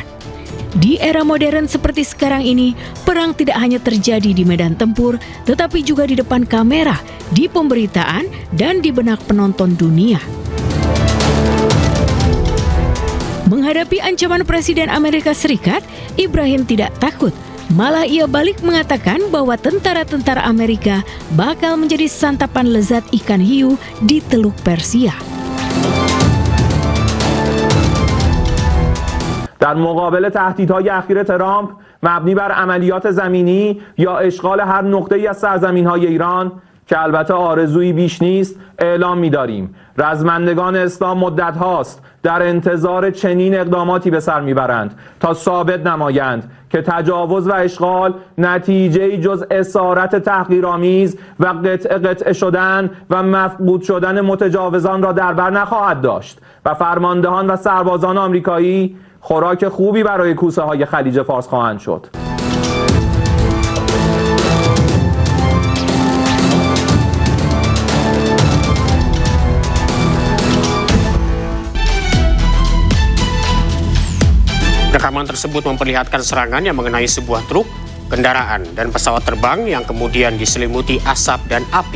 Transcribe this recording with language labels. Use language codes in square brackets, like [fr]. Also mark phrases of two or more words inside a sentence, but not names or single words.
[id] Di era modern seperti sekarang ini, perang tidak hanya terjadi di medan tempur, tetapi juga di depan kamera, di pemberitaan, dan di benak penonton dunia. Menghadapi ancaman Presiden Amerika Serikat, Ibrahim tidak takut. Malah ia balik mengatakan bahwa tentara-tentara Amerika bakal menjadi santapan lezat ikan hiu di Teluk Persia. [fa] در مقابل تهدیدهای اخیر ترامپ مبنی بر عملیات زمینی یا اشغال هر نقطه‌ای از سرزمین‌های ایران که البته آرزویی بیش نیست اعلام می‌داریم رزمندگان اسلام مدت هاست در انتظار چنین اقداماتی به سر میبرند تا ثابت نمایند که تجاوز و اشغال نتیجه‌ای جز اسارت تحقیرآمیز و قطعه شدن و مفقود شدن متجاوزان را در بر نخواهد داشت و فرماندهان و سربازان آمریکایی خوراک خوبی برای کوسه های خلیج فارس خواهند شد. [id] Rekaman tersebut memperlihatkan serangan yang mengenai sebuah truk, kendaraan, dan pesawat terbang yang kemudian diselimuti asap dan api.